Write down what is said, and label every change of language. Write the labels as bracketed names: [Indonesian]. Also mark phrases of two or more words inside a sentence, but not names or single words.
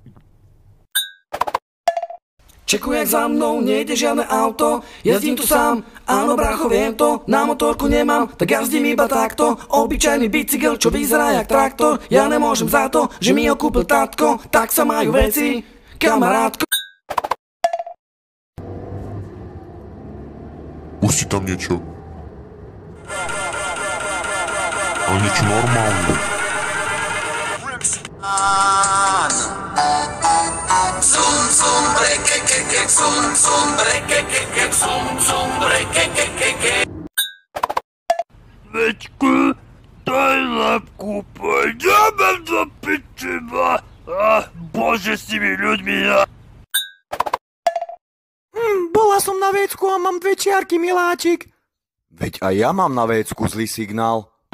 [Slovak] Čekuj, jak za mnou, nejde žiadne auto, jazdím tu sám, áno brácho, viem to, na motorku nemám, tak jazdím iba takto, obyčajný bicykel, čo vyzerá jak traktor, ja nemôžem za to, že mi ho kúpil tátko, tak sa majú veci, kamarátko. Pusti tam niečo. Ale niečo normálne. Zum, zum, breke, ke, zum, zum, breke, ke, zum, zum, breke, ke. Veďku, daj lepku, poďme do pičiva. Bože, s tými ľuďmi. Bola som na vecku a mám 2 čiarky, miláčik. Veď aj ja mám na vécku zlý signál.